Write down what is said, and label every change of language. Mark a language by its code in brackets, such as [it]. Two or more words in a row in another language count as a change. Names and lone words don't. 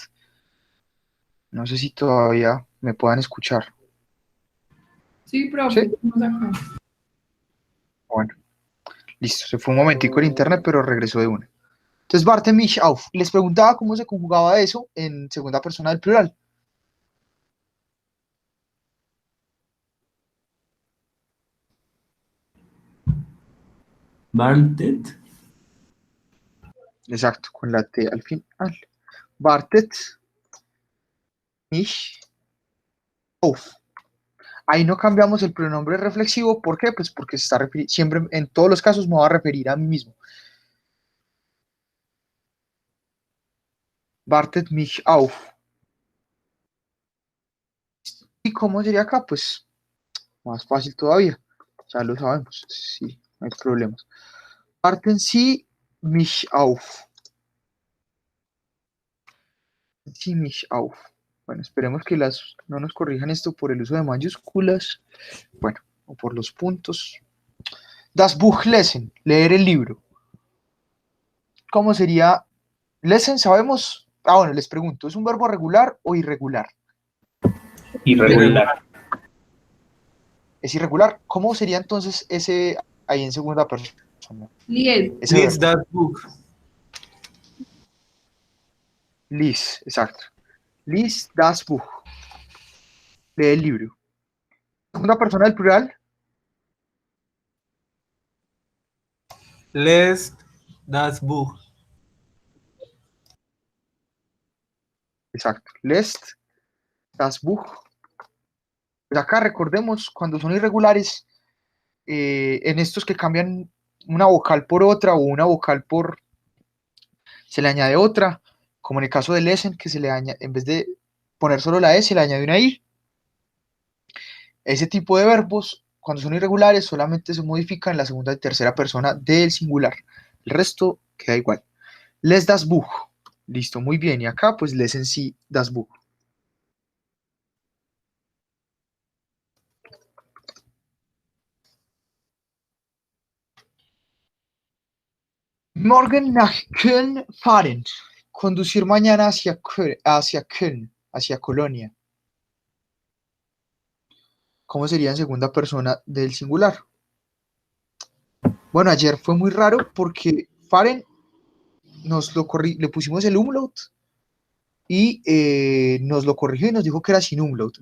[es] No sé si todavía me puedan escuchar. Sí, profe, ¿Sí? estamos acá. Bueno, listo. Se fue un momentico el internet, pero regresó de una. Entonces, [de] warte mich auf. [es] Les preguntaba cómo se conjugaba eso en segunda persona del plural. Wartet. Exacto, con la T al final. [de] Wartet mich auf. [es] Ahí no cambiamos el pronombre reflexivo. ¿Por qué? Pues porque se está siempre, en todos los casos, me va a referir a mí mismo. [de] wartet mich auf. [es] ¿Y cómo sería acá? Pues más fácil todavía. Ya lo sabemos. Sí, no hay problemas. [de] Warten Sie mich auf. Sie mich auf. [es] Bueno, esperemos que no nos corrijan esto por el uso de mayúsculas. Bueno, o por los puntos. [de] Das Buch lesen, [es] leer el libro. ¿Cómo sería? Lesen, sabemos. Bueno, les pregunto, ¿es un verbo regular o irregular? Irregular. Es irregular. ¿Cómo sería entonces ese ahí en segunda persona? Lies. Ese Lies verbo. [de] das Buch. [es] Lies, exacto. [de] Lies das Buch. [es] Lee el libro. Segunda persona del plural. [de] Lest das Buch. [es] Exacto. [de] Lest das Buch. [es] Pues acá recordemos, cuando son irregulares, en estos que cambian una vocal por otra o una vocal por, se le añade otra, como en el caso de lesen, que se le añade, en vez de poner solo la E, se le añade una I. Ese tipo de verbos, cuando son irregulares, solamente se modifican en la segunda y tercera persona del singular. El resto queda igual. [de] Les das Buch. [es] Listo, muy bien. Y acá, pues, [de] lesen Sie das Buch. Morgen nach Köln fahren. [es] Conducir mañana hacia Köln, hacia Colonia. ¿Cómo sería en segunda persona del singular? Bueno, ayer fue muy raro porque fahren le pusimos el umlaut y nos lo corrigió y nos dijo que era sin umlaut.